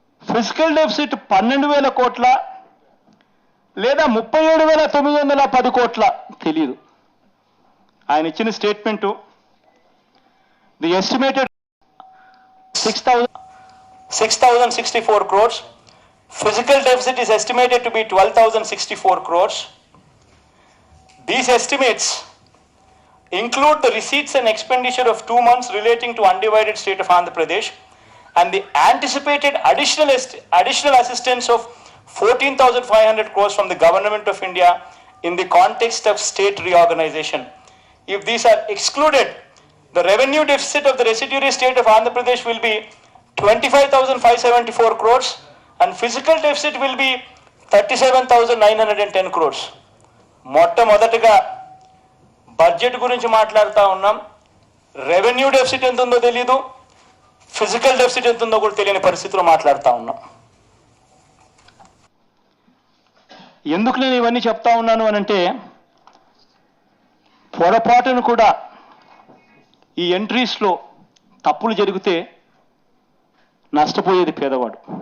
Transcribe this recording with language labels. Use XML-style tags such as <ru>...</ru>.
<te>Physical deficit 12,000 కోట్ల లేదా 37,910 కోట్ల తెలియదు. ఆయన ఇచ్చిన statement</te> <en>The estimated 6,064 crores. Physical deficit is estimated to be 12,064 crores. These estimates include the receipts and expenditure of 2 months relating to undivided state of Andhra Pradesh and the anticipated additional assistance of 14,500 crores from the Government of India in the context of state reorganization. If these are excluded, The revenue deficit of the residuary state of Andhra Pradesh will be 25,574 crores and physical deficit will be 37,910 crores.</en> <te>మొట్టమొదటిగా budget గురించి మాట్లాడుతూ ఉన్నాం. Revenue deficit ఎంత ఉందో తెలీదు, physical deficit ఎంత ఉందో కూడా తెలియని పరిస్థితిలో మాట్లాడుతూ ఉన్నాం. ఎందుకు నేను ఇవన్నీ చెప్తా ఉన్నాను అనంటే, పొరపాటును కూడా ఈ ఎంట్రీస్లో తప్పులు జరిగితే నష్టపోయేది పేదవాడు.</te>